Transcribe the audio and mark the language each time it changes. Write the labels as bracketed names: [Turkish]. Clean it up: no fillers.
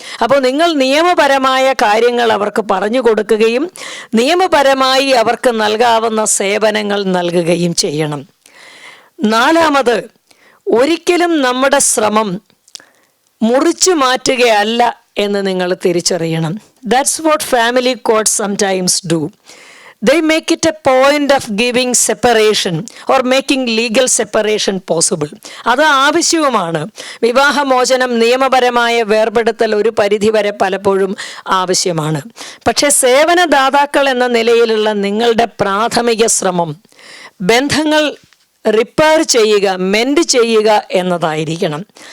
[Malayalam] അപ്പോൾ നിങ്ങൾ നിയമപരമായ കാര്യങ്ങൾ അവർക്ക് പറഞ്ഞു കൊടുക്കുകയും നിയമപരമായി അവർക്ക് നൽകാവുന്ന സേവനങ്ങൾ നൽകുകയും ചെയ്യണം. നാലാമത്, ഒരിക്കലും നമ്മുടെ ശ്രമം മുറിച്ചു മാറ്റുകയല്ല എന്ന് നിങ്ങൾ തിരിച്ചറിയണം. [English] That's what family courts sometimes do. They make it a point of giving separation or making legal separation possible. [Malayalam] അത് ആവശ്യവുമാണ്. വിവാഹമോചനം, നിയമപരമായ വേർപെടുത്തൽ ഒരു പരിധിവരെ പലപ്പോഴും ആവശ്യമാണ്. പക്ഷേ സേവനദാതാക്കൾ എന്ന നിലയിലുള്ള നിങ്ങളുടെ പ്രാഥമിക ശ്രമം ബന്ധങ്ങൾ റിപ്പയർ ചെയ്യുക, മെൻഡ് ചെയ്യുക എന്നതായിരിക്കണം.